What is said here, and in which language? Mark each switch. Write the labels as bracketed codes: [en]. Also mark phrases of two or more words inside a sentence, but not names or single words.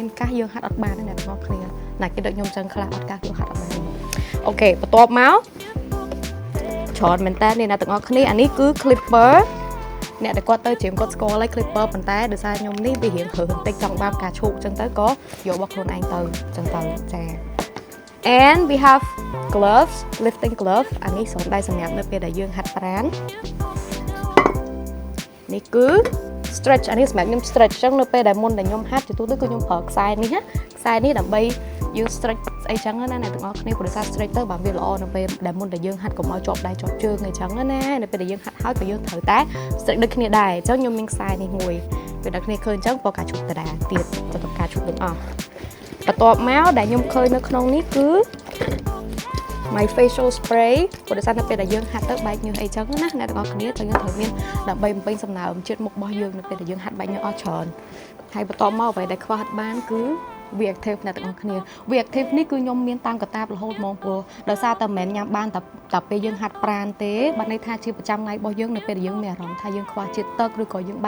[km] កាសយើងហាត់អត់បានទេអ្នកទាំងអស់គ្នាណាគេដូចខ្ញុំចឹងខ្លះអត់កាសយើងហាត់អត់បានអូខេបន្ទាប់មកច្រើនមែនតើអ្នកទាំងអស់គ្នាអានេះគឺ clipper អ្នកដែលគាត់ទៅជ្រាមគាត់ស្គាល់ហើយ clipper ប៉ុន្តែដោយសារខ្ញុំនេះវារៀងហឺបន្តិចចង់បានការឈូកចឹងទៅក៏យករបស់ខ្លួនឯងទៅចឹងទៅចា [en] and we have gloves lifting glove [km] អានេះសម្រាប់សម្រាប់នៅពេលដែលយើងហាត់ប្រាណ នេះគឺ stretch អានេះសម្រាប់ខ្ញុំ stretch ចឹងនៅពេលដែលមុនដែលខ្ញុំហាត់ជាទូទៅគឺខ្ញុំប្រើខ្សែនេះណាខ្សែនេះដើម្បីយើង stretch ស្អីចឹងណាអ្នកទាំងអស់គ្នាព្រោះថា stretch ទៅបានវាល្អនៅពេលដែលមុនដែលយើងហាត់កុំឲ្យជាប់ដៃជាប់ជើងអីចឹងណានៅពេលដែលយើងហាត់ហើយក៏យើងត្រូវតែ stretch ដូចគ្នាដែរអញ្ចឹងខ្ញុំមានខ្សែនេះមួយពេលដែលគ្នាឃើញអញ្ចឹងព្រោះការឈប់ដដែលទៀតទៅដល់ការឈប់ទាំងអស់បន្ទាប់មកដែលខ្ញុំឃើញនៅក្នុងនេះគឺ [en] my facial spray [km] ព្រោះដោយសារនៅពេលដែលយើងហាត់ទៅបែកញើស អីចឹងណាអ្នកទាំងអស់គ្នាទៅយើងត្រូវមានដើម្បីបំពេញសំណើមជាតិមុខរបស់យើងនៅពេលដែលយើងហាត់បែកញើសអស់ច្រើនហើយបន្ទាប់មកអ្វីដែលខ្វះអត់បានគឺ reactive អ្នកទាំងអស់គ្នា reactive នេះគឺខ្ញុំមានតាមកតាបរហូតហ្មងព្រោះដោយសារតែមិនមែនញ៉ាំបានតែពេលយើងហាត់ប្រាណទេបើន័យថាជាប្រចាំថ្ងៃរបស់យើងនៅពេលដែលយើងមានអារម្មណ៍ថាយើងខ្វះជាតិទឹកឬក៏យើងបែក